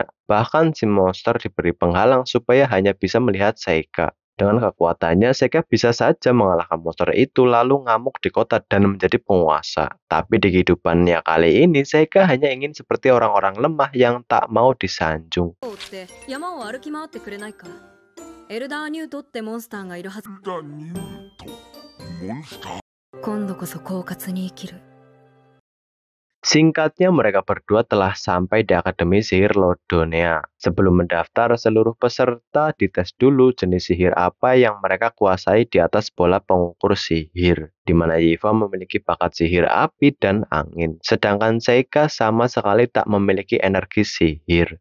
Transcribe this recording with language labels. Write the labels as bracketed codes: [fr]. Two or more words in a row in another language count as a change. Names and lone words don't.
[id] Bahkan si monster diberi penghalang supaya hanya bisa melihat Seika. Dengan kekuatannya, Seika bisa saja mengalahkan monster itu lalu ngamuk di kota dan menjadi penguasa. Tapi di kehidupannya kali ini, Seika hanya ingin seperti orang-orang lemah yang tak mau disanjung. [ja] 山を歩き回ってくれないか。エルダーニュートってモンスターがいるはず。今度こそ狡猾に生きる。 [id] Singkatnya, mereka berdua telah sampai di Akademi Sihir Lodonea. Sebelum mendaftar, seluruh peserta dites dulu jenis sihir apa yang mereka kuasai di atas bola pengukur sihir, di mana Yifa memiliki bakat sihir api dan angin, sedangkan Seika sama sekali tak memiliki energi sihir.